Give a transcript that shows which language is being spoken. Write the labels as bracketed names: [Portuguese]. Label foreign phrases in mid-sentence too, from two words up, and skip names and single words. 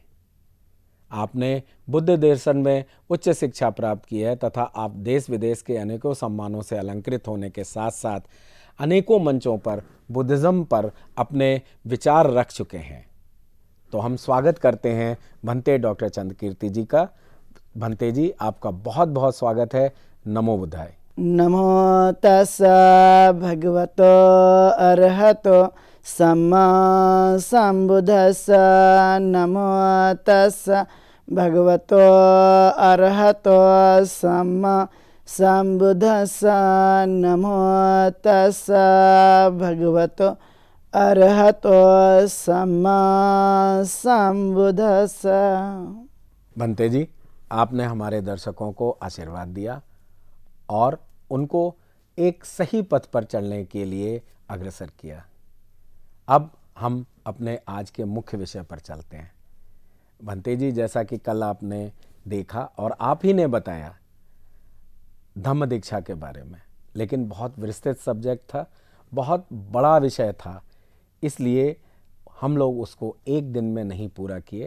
[Hindi] आपने बुद्ध दर्शन में उच्च शिक्षा प्राप्त की है तथा आप देश विदेश के अनेकों सम्मानों से अलंकृत होने के साथ साथ अनेकों मंचों पर बुद्धिज्म पर अपने विचार रख चुके हैं। तो हम स्वागत करते हैं भंते डॉक्टर चंद कीर्ति जी का। भंते जी, आपका बहुत बहुत स्वागत है। [Pali] नमो बुद्धाय। नमो तस्सा भगवतो अरहतो सम्मा संबुद्धस्सा। नमो तस्सा भगवतो अरहतो सम्मा संबुद्धस्सा। नमो तस्सा भगवतो अरहतो सम्मा संबुद्धस्सा। [Hindi] भंते जी, आपने हमारे दर्शकों को आशीर्वाद दिया और उनको एक सही पथ पर चलने के लिए अग्रसर किया। अब हम अपने आज के मुख्य विषय पर चलते हैं। भंते जी, जैसा कि कल आपने देखा और आप ही ने बताया धम्म दीक्षा के बारे में, लेकिन बहुत विस्तृत सब्जेक्ट था, बहुत बड़ा विषय था, इसलिए हम लोग उसको एक दिन में नहीं पूरा किए।